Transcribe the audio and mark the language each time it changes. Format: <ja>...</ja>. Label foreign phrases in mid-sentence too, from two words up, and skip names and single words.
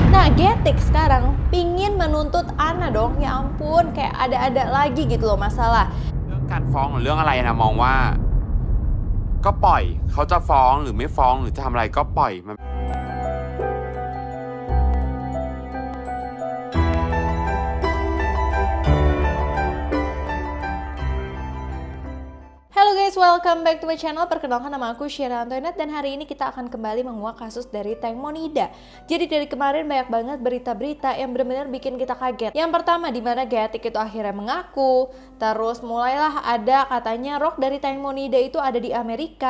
<id>Nah, Getik sekarang pingin menuntut Anna dong. Ya ampun, kayak ada lagi gitu loh masalah.</id> <th>เรื่องการฟ้องหรือเรื่องอะไรนะมองว่าก็ปล่อยเขาจะฟ้องหรือไม่ฟ้องหรือจะทำอะไรก็ปล่อยมัน</th> <en>Halo guys, welcome back to my channel.</en> <id>Perkenalkan nama aku Syera Antoinette dan hari ini kita akan kembali menguak kasus dari Tank Monida. Jadi dari kemarin banyak banget berita-berita yang benar-benar bikin kita kaget. Yang pertama, di mana Getik itu akhirnya mengaku, terus mulailah ada katanya rok dari Tank Monida itu ada di Amerika.</id>